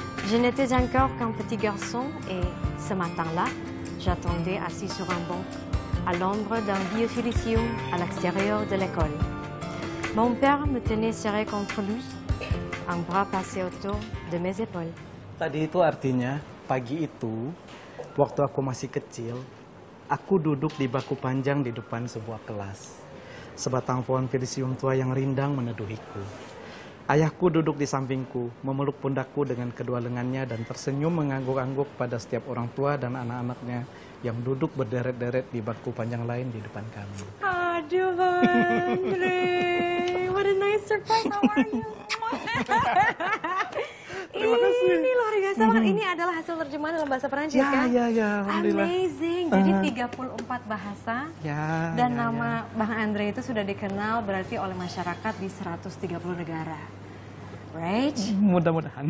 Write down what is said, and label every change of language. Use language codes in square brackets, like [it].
[fr] Je n'étais encore qu'un petit garçon et ce matin-là, j'attendais assis sur un banc à l'ombre d'un vieux silicium à l'extérieur de l'école. Mon père me tenait serré contre lui, un bras passé autour de mes épaules. [id] Tadi itu artinya pagi itu, waktu aku masih kecil, aku duduk di baku panjang di depan sebuah kelas. Sebatang pohon silisium tua yang rindang meneduhiku. Ayahku duduk di sampingku, memeluk pundakku dengan kedua lengannya dan tersenyum mengangguk-angguk pada setiap orang tua dan anak-anaknya yang duduk berderet-deret di bangku panjang lain di depan kami. [en] Aduh, Andre, what a nice surprise, how are you? [id] Terima kasih. Ini luar biasa banget. Ini adalah hasil terjemahan dalam bahasa Perancis kan? Ya, alhamdulillah. Amazing. Jadi 34 bahasa. Dan nama Bang Andre itu sudah dikenal berarti oleh masyarakat di 130 negara. [en] Right? [id] Mudah-mudahan.